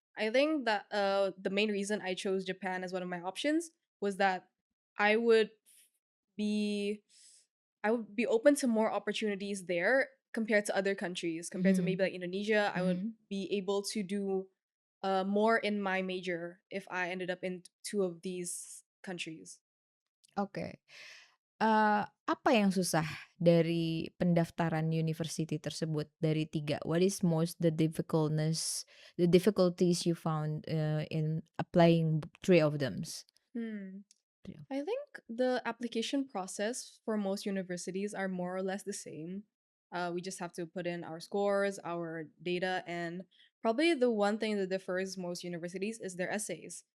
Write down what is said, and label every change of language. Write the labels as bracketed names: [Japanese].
[English] I think that the main reason I chose Japan as one of my options was that I would be I would be open to more opportunities there compared to other countries. Compared to mhm, maybe like Indonesia, I would mhm. be able to do more in my major if I ended up in two of these countries. [Indonesian] Oke, apa yang susah dari pendaftaran university tersebut dari 3? [English] What is most the difficulties you found, in applying 3 of thems? Hmm. 3 of I think the application process for most universities are more or less the same. We just have to put in our scores, our data, and probably the one thing that differs most universities is their essays.